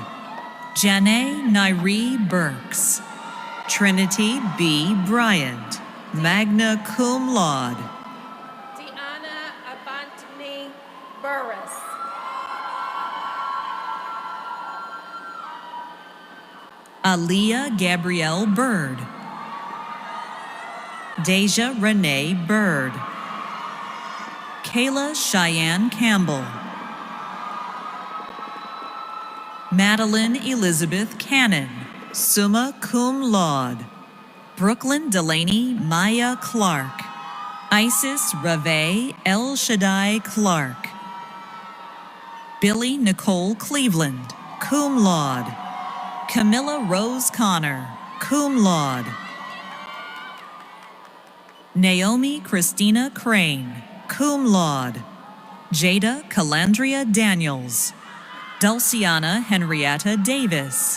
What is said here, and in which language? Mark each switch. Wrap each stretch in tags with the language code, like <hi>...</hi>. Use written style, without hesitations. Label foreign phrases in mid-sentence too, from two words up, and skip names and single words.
<en>Janae Nairi Burks. Trinity B. Bryant,</en> <la>magna cum laude.</la> <en>Deanna Avantini Burris. Aaliyah Gabrielle Bird. Deja Renee Bird. Kayla Cheyenne Campbell. Madeline Elizabeth Cannon,</en> <la>summa cum laude.</la> <en>Brooklyn Delaney Maya Clark. Isis Rave El Shaddai Clark. Billy Nicole Cleveland,</en> <la>cum laude.</la> <en>Camilla Rose Connor,</en> <la>cum laude.</la> <en>Naomi Christina Crane,</en> <la>cum laude.</la> <en>Jada Calandria Daniels. Dulciana Henrietta Davis.</en>